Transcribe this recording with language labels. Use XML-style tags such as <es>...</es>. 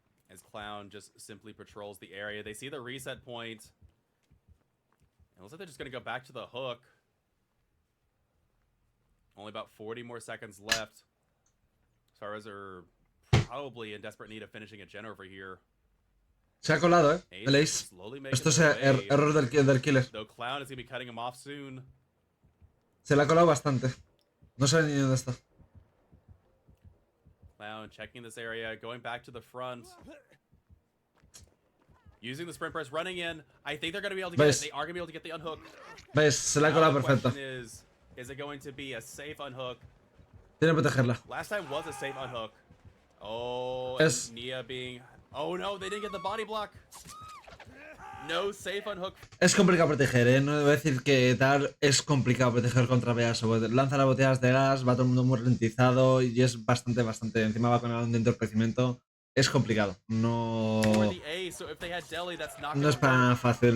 <en>As Clown just simply patrols the area. They see the reset point. It looks like they're just going to go back to the hook. Only about 40 more seconds left. Stars are probably in desperate need of finishing a gen over here.</en> <es>Se ha colado, el Ace. Esto es error del killer.</es> <en>Clown is going to be cutting him off soon.</en> <es>Se le ha colado bastante. No sabe ni dónde está.</es> <en>Clown checking this area, going back to the front. Using the sprint press, running in. I think they're going to be able to get it. They are going to be able to get the unhook.</en> <es>¿Ves? Se la ha colado perfecto.</es> <en>Is it going to be a safe unhook?</en> <es>Tiene que protegerla.</es> <en>Last time was a safe unhook. Oh, Nia being... Oh no, they didn't get the body block. No safe unhook.</en> <es>Es complicado proteger, no debo decir que tal, es complicado proteger contra payaso. Lanza las botellas de gas, va todo el mundo muy ralentizado y es bastante. Encima va con el dentro del crecimiento. Es complicado, no es para nada fácil.</es>